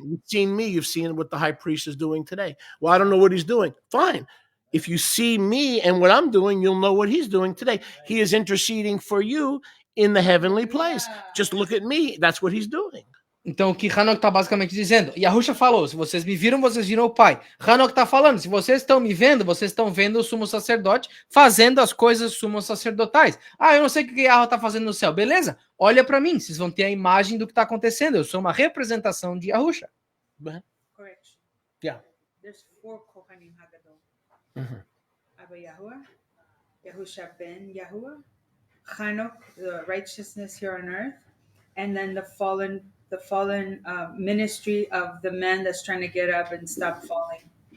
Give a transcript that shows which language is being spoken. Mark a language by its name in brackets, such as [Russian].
[English] You've seen me, you've seen what the high priest is doing today. Well, I don't know what he's doing. Fine. If you see me and what I'm doing, you'll know what he's doing today. He is interceding for you in the heavenly place. Just look at me. That's what he's doing. [Portuguese] Então, o que Enoch está basicamente dizendo? Yahusha falou, se vocês me viram, vocês viram o Pai. Enoch está falando, se vocês estão me vendo, vocês estão vendo o sumo sacerdote fazendo as coisas sumos sacerdotais. Eu não sei o que Yahweh está fazendo no céu. Beleza? Olha para mim, vocês vão ter a imagem do que está acontecendo. Eu sou uma representação de Yahusha. [English] Correct. Yeah. There's 4 Kohanim Hagadol. Abba Yahuwah, Yahusha ben Yahuwah, Enoch, the righteousness here on earth, and then the fallen ministry of the man that's trying to get up and stop falling.